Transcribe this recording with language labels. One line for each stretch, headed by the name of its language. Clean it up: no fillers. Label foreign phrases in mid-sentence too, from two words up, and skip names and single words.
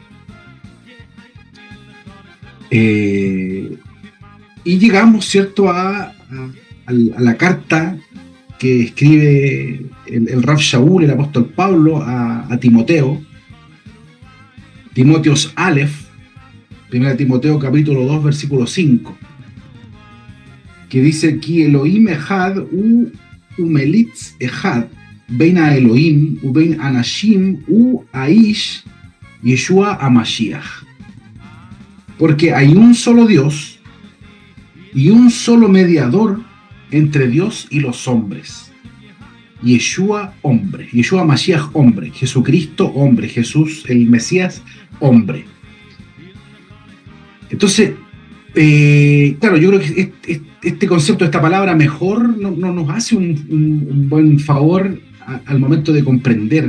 Spanish: Y llegamos, ¿cierto?, a la carta que escribe el Rav Shaul, el apóstol Pablo, a Timoteo, Timoteos Aleph, 1 Timoteo capítulo 2, versículo 5, que dice:
Hebrew: כי אלהים אחד ומליץ אחד בין האלהים ובין אנשים והאיש ישוע המשיח.
Spanish: Porque hay un solo Dios y un solo mediador entre Dios y los hombres. Yeshua, hombre. Yeshua Mashiach, hombre. Jesucristo, hombre. Jesús, el Mesías, hombre. Entonces, claro, yo creo que este concepto, esta palabra mejor, no nos hace un buen favor al momento de comprender.